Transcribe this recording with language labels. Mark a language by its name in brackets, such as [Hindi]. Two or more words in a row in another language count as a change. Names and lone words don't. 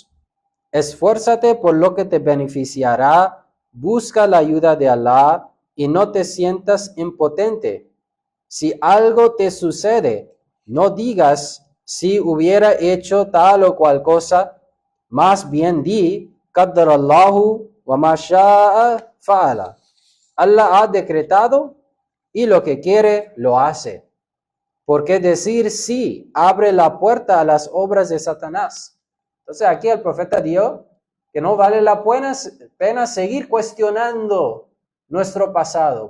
[Spanish] Esfuérzate por lo que te beneficiará, busca la ayuda de Allah y no te sientas impotente. Si algo te sucede, no digas si hubiera hecho tal o cual cosa, más bien di, [Arabic] قدر الله وما شاء فعل. [Spanish] Allah ha decretado y lo que quiere lo hace. Porque decir sí abre la puerta a las obras de Satanás. Entonces aquí el profeta dijo que no vale la pena seguir cuestionando nuestro pasado.